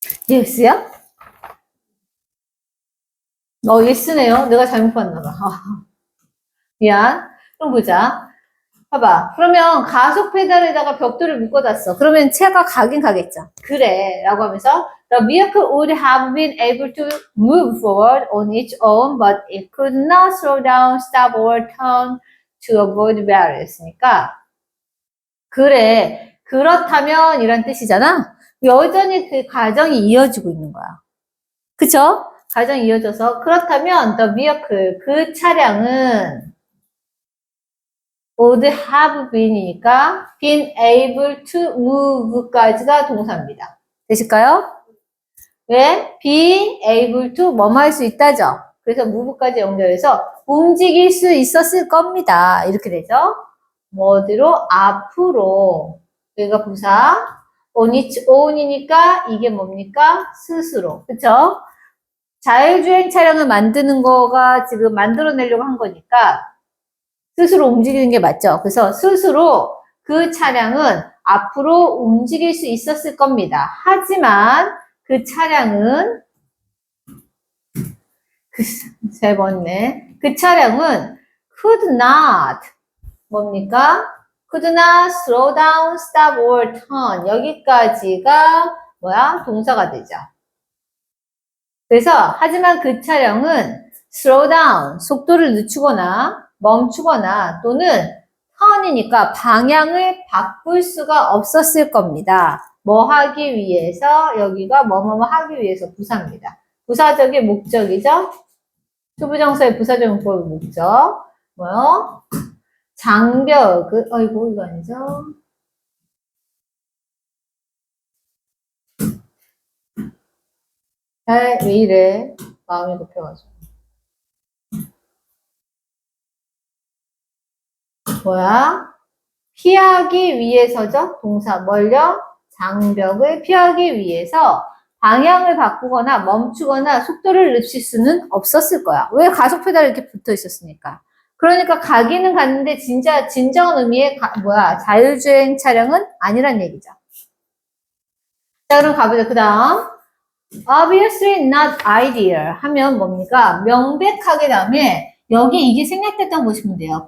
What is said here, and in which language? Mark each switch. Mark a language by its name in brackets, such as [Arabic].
[English] yes야? [Korean] yes네요. 내가 잘못 봤나 봐. 미안. 그럼 보자. 봐봐. 그러면 가속 페달에다가 벽돌을 묶어놨어. 그러면 차가 가긴 가겠죠. 그래. 라고 하면서 [English] The vehicle would have been able to move forward on its own, but it could not slow down, stop, or turn to avoid barriers [Korean] 니까 그래. 그렇다면 이란 뜻이잖아. 여전히 그 과정이 이어지고 있는 거야. 그쵸? 과정이 이어져서 그렇다면 [English] the vehicle, [Korean] 그 차량은 [English] would have been [Korean] 이니까 been able to move까지가 동사입니다. 되실까요? 왜? [English] be able to [Korean] 뭐뭐 할 수 있다죠. 그래서 move까지 연결해서 움직일 수 있었을 겁니다. 이렇게 되죠. 뭐 어디로? 앞으로. 여기가 부사. on its own이니까 이게 뭡니까? 스스로. 그쵸? 자율주행 차량을 만드는 거가 지금 만들어내려고 한 거니까 스스로 움직이는 게 맞죠. 그래서 스스로 그 차량은 앞으로 움직일 수 있었을 겁니다. 하지만 그 차량은 세 번째 그 차량은 could not 뭡니까? [English] could not slow down, stop or turn [Korean] 여기까지가 뭐야? 동사가 되죠. 그래서 하지만 그 차량은 [English] slow down [Korean] 속도를 늦추거나 멈추거나 또는 turn이니까 방향을 바꿀 수가 없었을 겁니다. 뭐 하기 위해서 여기가 뭐뭐뭐 하기 위해서 부사입니다. 부사적인 목적이죠. 투부정사의 부사적 문법의 목적 뭐요? 장벽 아이고 이거 아니죠? 왜 이래? 마음이 급해가지고. 뭐야? 피하기 위해서죠? 동사. 뭘요? 장벽을 피하기 위해서 방향을 바꾸거나 멈추거나 속도를 늦출 수는 없었을 거야. 왜 가속 페달이 이렇게 붙어 있었으니까. 그러니까 가기는 갔는데 진정한 의미의 자율주행 차량은 아니란 얘기죠. 자, 그럼 가보자. 그 다음. [English] Obviously not ideal [Korean] 하면 뭡니까? 명백하게 다음에 여기 이게 생략됐다고 보시면 돼요.